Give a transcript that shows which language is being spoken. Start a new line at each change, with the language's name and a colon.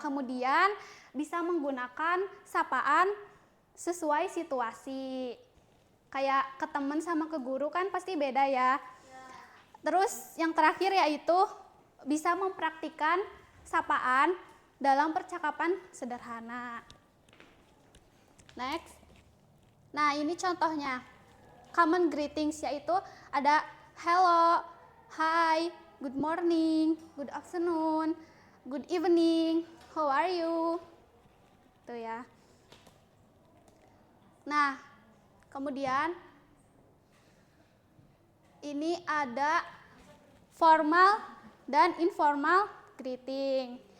Indonesian: Kemudian bisa menggunakan sapaan sesuai situasi. Kayak ke teman sama ke guru kan pasti beda ya. Terus yang terakhir yaitu bisa mempraktikkan sapaan dalam percakapan sederhana. Next. Nah, ini contohnya.
English: Common greetings
Indonesian: yaitu ada
English: hello, hi, good morning, good afternoon, good evening, how are you?
Indonesian: Itu ya. Nah, kemudian ini ada formal dan informal greeting.